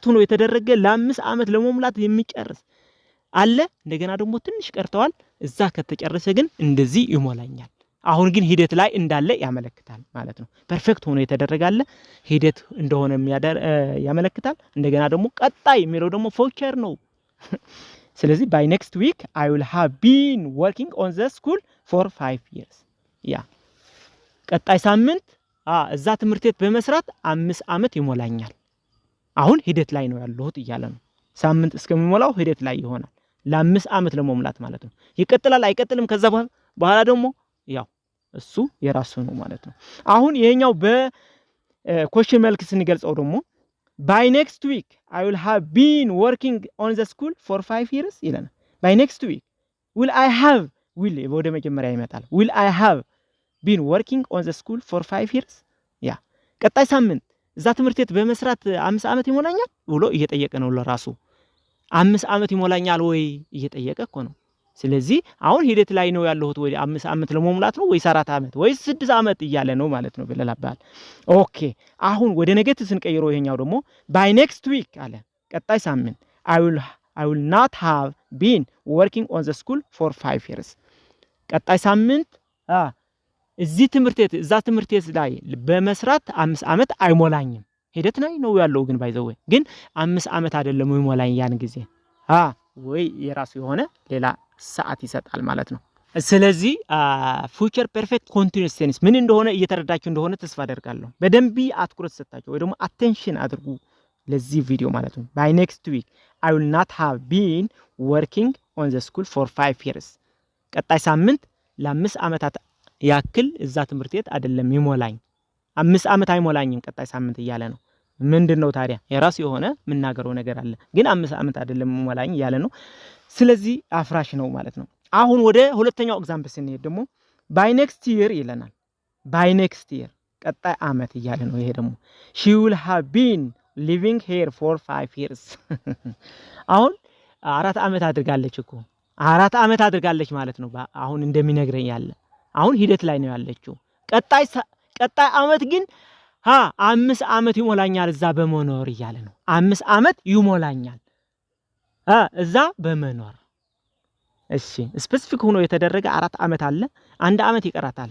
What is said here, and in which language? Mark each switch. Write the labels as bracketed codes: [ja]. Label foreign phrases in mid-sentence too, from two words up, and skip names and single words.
[am] ሆኖ የተደረገ ለ5 ዓመት ለመሙላት የሚጨርስ አለ። እንደገና ደግሞ ትንሽ ቀርተዋል። እዛ ከተጨረሰ ግን እንደዚህ ይሞላኛል። አሁን ግን ሂደት ላይ እንዳለ ያመለክታል ማለት ነው። ፐርፌክት ሆኖ የተደረጋለ ሂደት እንደሆነ ያመለክታል። እንደገና ደግሞ ቀጣይ የሚለው ደግሞ ፊውቸር ነው። ስለዚህ [en] by next week I will have been working on the school for 5 years። [am] ቀጣይ ሳምንት እዛ ትምህርት ቤት በመስራት 5 ዓመት ይሞላኛል። አሁን ሂደት ላይ ነው ያለሁት እያለ ነው። ሳምንት እስከሚሞላው ሂደት ላይ ይሆናል። ለ5 ዓመት ለመሙላት ማለት ነው። ይቀጥላል አይቀጥልም ከዛ በኋላ ደግሞ ያው እሱ የራሱ ነው ማለት ነው። አሁን ይሄኛው በኮሽን መልክ ስንገልጸው ደግሞ [en] by next week I will have been working on the school for 5 years ይለናል። by next week will I have [am] ወደ መጀመሪያ ይመጣል። [en] will I have been working on the school for 5 years [am] ቀጣይ ሳምንት እዛ ትምህርት ቤት በመስራት 5 ዓመት ይሞላኛል ብሎ እየጠየቀ ነው ለራሱ። 5 ዓመት ይሞላኛል ወይ እየጠየቀ እኮ ነው። ስለዚህ አሁን ሂደት ላይ ነው ያለሁት ወይ 5 ዓመት ለመሙላት ነው ወይ 4 ዓመት ወይ 6 ዓመት እያለ ነው ማለት ነው ብለላባል። ኦኬ አሁን ወደ ኔጌቲቭ ስንቀይረው ይሄኛው ደግሞ [en] by next week [am] አለ። ቀጣይ ሳምንት [en] I will not have been working on the school for 5 years። [am] ቀጣይ ሳምንት እዛ ትምህርት ቤት ላይ በመስራት 5 ዓመት አይሞላኝም። ሂደት ላይ ነው ያለው ግን ባይዘው ግን 5 ዓመት አይደለም ይሞላኝ ያን ጊዜ ወይ የራሱ የሆነ ሌላ ሰዓት ይሰጣል ማለት ነው። ስለዚህ [en] future perfect continuous tense [am] ምን እንደሆነ እየተረዳችሁ እንደሆነ ተስፋ አደርጋለሁ። በደንብ አትኩረት ሰጣችሁ ወይ ደግሞ አቴንሽን አድርጉ ለዚህ ቪዲዮ ማለት ነው። [en] by next week I will not have been working on the school for 5 years [am] ቀጣይ ሳምንት ለ5 ዓመታት ያክል እዛ ትምህርት ቤት አይደለም ይሞላኝ 5 ዓመት አይሞላኝም ቀጣይ ሳምንት እያለ ነው። ምንድነው ታዲያ የራሱ የሆነ ምናገረው ነገር አለ ግን 5 ዓመት አይደለም ይሞላኝ እያለ ነው። ስለዚህ አፍራሽ ነው ማለት ነው። አሁን ወደ ሁለተኛው ኤግዛምፕል ስንሄድ ደግሞ [en] by next year [am] ይለናል። [en] by next year [am] ቀጣይ ዓመት እያለ ነው። ይሄ ደግሞ [en] she will have been living here for 5 years [am] አሁን 4 ዓመት አድርጋለች እኮ 4 ዓመት አድርጋለች ማለት ነው። አሁን እንደሚነግረኝ ያለ አሁን ሂደት ላይ ነው ያለችው። ቀጣይ ዓመት ግን 5 ዓመት ይሞላኛል እዛ በመኖር እያለ ነው። 5 ዓመት ይሞላኛል እዛ በመኖር። እሺ ስፔሲፊክ ሆኖ የተደረገ 4 ዓመት አለ 1 ዓመት ይቀራታል።